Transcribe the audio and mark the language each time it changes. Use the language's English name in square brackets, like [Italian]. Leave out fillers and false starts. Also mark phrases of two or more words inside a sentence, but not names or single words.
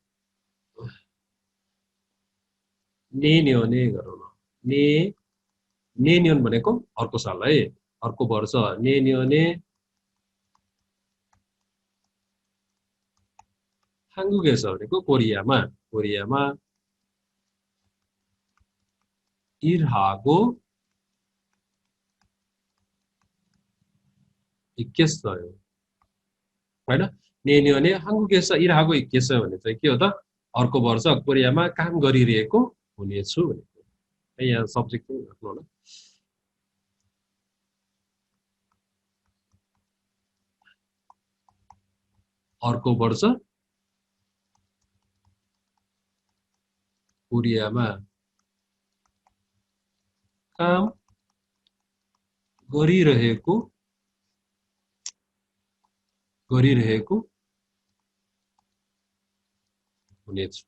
[Nepali] ने गरौँ न, ने न्योन भनेको अर्को साल है, अर्को वर्ष [Korean] 내년에 한국에서 [Nepali] भनेको कोरियामा, कोरियामा [Korean] 일하고 있겠어요 [Nepali] हैन। [Korean] 내년에 한국에서 일하고 있겠어요 [Nepali] भने चाहिँ के हो त, अर्को वर्ष कोरियामा काम गरिरहेको हुनेछु भनेको। यहाँ सब्जेक्ट पनि राख्नु होला। अर्को वर्ष कोरियामा काम गरिरहेको हुनेछु।